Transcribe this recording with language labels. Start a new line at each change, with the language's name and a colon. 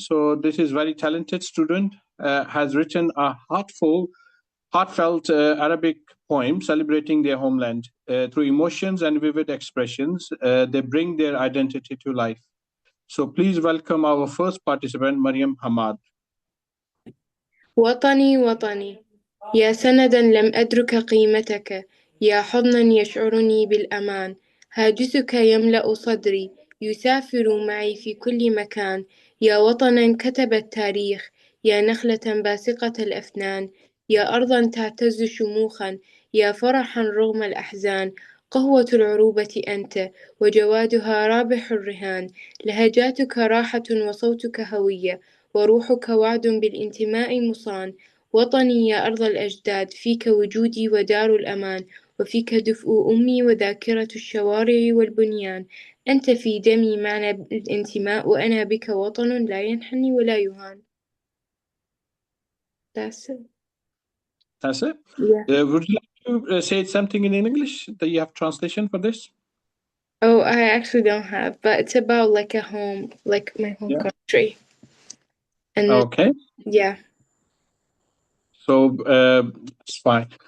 English: So this is very talented student, has written a heartfelt Arabic poem celebrating their homeland. Through emotions and vivid expressions, they bring their identity to life. So please welcome our first participant, Mariam Hamad.
Arabic: وطني وطني يا سندا لم أدرك قيمتك يا حضنا يشعرني بالأمان هاجسك يملأ صدري يسافر معي في كل مكان يا وطنا كتب التاريخ يا نخلة باسقة الأفنان يا أرضا تعتز شموخا يا فرحا رغم الأحزان قهوة العروبة أنت وجوادها رابح الرهان لهجاتك راحة وصوتك هوية وروحك وعد بالانتماء مصان وطني يا أرض الأجداد فيك وجودي ودار الأمان وفيك دفء أمي وذاكرة الشوارع والبنيان أنت في دمي معنى الانتماء وأنا بك وطن لا ينحني ولا يهان.
English: That's it. That's it? Yeah. Would you like to say something in English that you have translation for this? Oh, I actually don't have, but it's about like a home, like my home country. And okay. Yeah. So that's fine.